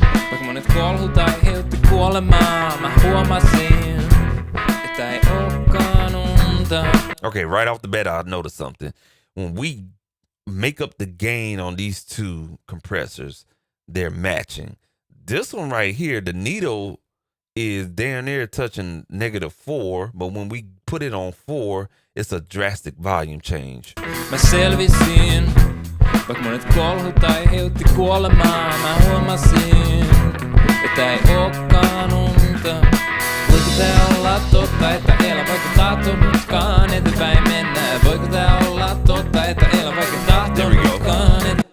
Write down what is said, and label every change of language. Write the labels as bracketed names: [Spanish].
[Finnish] Vaikka monet kolhut aiheutti kuolemaa, mä huomasin, että ei ookaan unta. [English] Okay, right off the bat, I noticed something. When we make up the gain on these two compressors, they're matching. This one right here, the needle is down there touching -4, but when we put it on 4, it's a drastic volume change. [Finnish] Mä selvisin, vaikka monet kolhut aiheutti kuolemaa. Mä huomasin, että ei ookaan unta. Voiko tää olla totta, että elä vaikka tahtonutkaan eteenpäin mennä? Voiko tää olla totta, että elä vaikka tahtonutkaan?